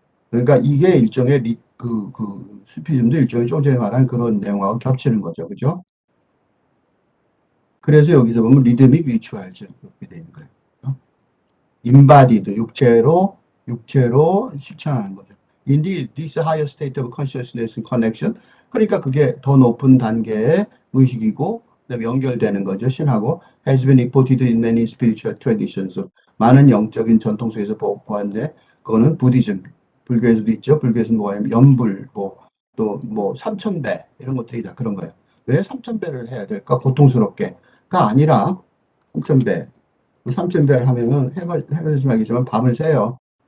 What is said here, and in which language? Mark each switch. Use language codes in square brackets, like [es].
[ko] 그러니까 이게 일종의 수피즘도 일종의 좀 전에 말한 그런 내용하고 겹치는 거죠. 그죠? 그래서 여기서 보면 리드믹 리추얼즈 이렇게 되는 거예요. 인바디드 육체로 실천하는 거죠. [en] Indeed, this higher state of consciousness and connection. [ko] 그러니까 그게 더 높은 단계의 의식이고 그다음에 연결되는 거죠. 신하고 [en] has been reported in many spiritual traditions. [ko] 많은 영적인 전통 속에서 보았는데 그거는 부디즘, 불교에서도 있죠. 불교에서는 뭐예요? 연불, 또 삼천배 이런 것들이 다 그런 거예요. 왜 삼천배를 해야 될까? 고통스럽게가 아니라 삼천배 3,000배를 하면은 해보지 말겠지만 밤을 새요.